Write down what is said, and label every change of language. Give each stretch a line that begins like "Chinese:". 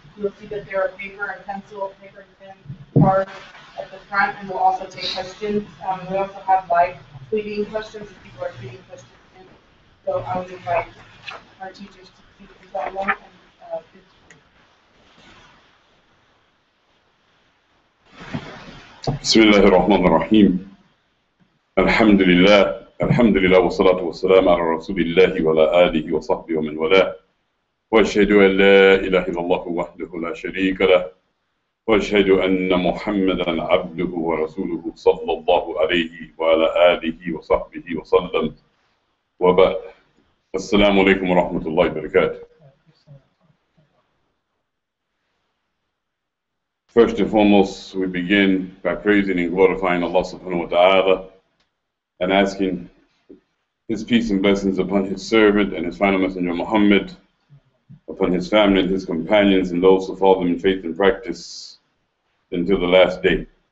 English: You'll see that there are paper and pencil, paper and pen cards at the front, and we'll also take questions. We also have live tweeting questions if people are tweeting questions in. So I would invite our teachers to speak inshallah and
Arabic: بسم الله الرحمن الرحيم الحمد لله والصلاة والسلام على رسول الله وعلى آله وصحبه ومن والاه وأشهد أن لا إله إلا الله وحده لا شريك له وأشهد أن محمدا عبده ورسوله صلى الله عليه وعلى آله وصحبه وسلم وبعد السلام عليكم ورحمة الله وبركاته.
English: First and foremost, we begin by praising and glorifying Allah subhanahu wa ta'ala and asking His peace and blessings upon His servant and His final messenger Muhammad, upon his family and his companions and those who follow them in faith and practice until the last day.